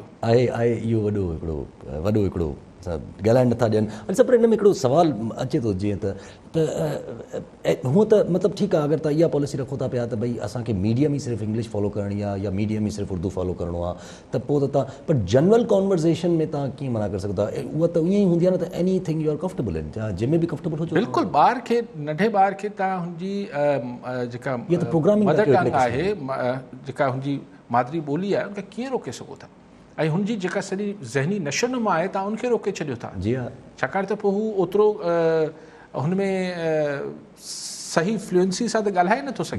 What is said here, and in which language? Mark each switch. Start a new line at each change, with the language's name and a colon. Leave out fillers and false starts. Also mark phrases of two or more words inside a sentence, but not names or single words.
Sindhi: आहे इहो वॾो हिकिड़ो ॻाल्हाइण नथा ॾियनि। अॼु पर हिन में हिकिड़ो सुवालु अचे थो जीअं त हूअं त मतिलबु ठीकु आहे, अगरि तव्हां इहा पॉलिसी रखो था पिया त भई असांखे मीडियम ई सिर्फ़ु इंग्लिश फॉलो करणी आहे या मीडियम ई सिर्फ़ु उर्दू फॉलो करिणो आहे, त पोइ त तव्हां पर
English: general conversation
Sindhi: में तव्हां कीअं मना करे सघंदा? उहा त ईअं ई हूंदी आहे न त
English: any thing you are comfortable in,
Sindhi: जंहिंमें बि कंफर्टेबल हुजो। बिल्कुलु ॿार खे नंढे ॿार खे तव्हां हुनजी जेका
English: mother tongue
Sindhi: आहे, जेका हुनजी मादरी ॿोली आहे, उनखे कीअं रोके सघो था? ऐं हुनजी जेका सॼी ज़हनी नशोनुमा आहे तव्हां उनखे रोके छॾियो था। जी हा, छाकाणि त पोइ हू ओतिरो हुनमें सही फ्लुएंसी सां त ॻाल्हाए नथो सघे।